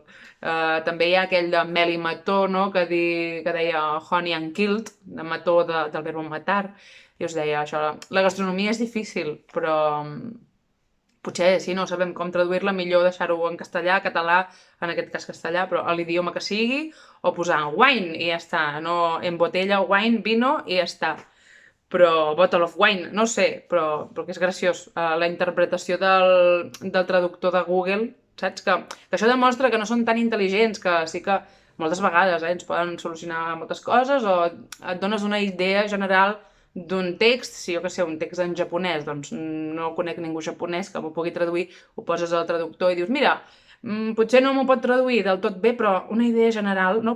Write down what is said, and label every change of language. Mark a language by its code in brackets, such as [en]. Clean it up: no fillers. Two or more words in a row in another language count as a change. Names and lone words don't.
[ca] També hi ha aquell de Mel i Mató, no? que deia [en] Honey and Killed, [ca] de mató del verb matar, i us deia això, la gastronomia és difícil, però potser si no sabem com traduir-la, millor deixar-ho en castellà, català, en aquest cas castellà, però a l'idioma que sigui, o posar wine i ja està, no [es] en botella, [ca] wine, vino i ja està. [en] Però bottle of wine, [ca] no sé, però que és graciós. La interpretació del traductor de Google, saps? Que això demostra que no són tan intel·ligents, que sí que moltes vegades ens poden solucionar moltes coses o et dones una idea general d'un text, si jo que sé, un text en japonès, doncs no conec ningú japonès que m'ho pugui traduir, ho poses al traductor i dius, mira, potser no m'ho pot traduir del tot bé, però una idea general, no?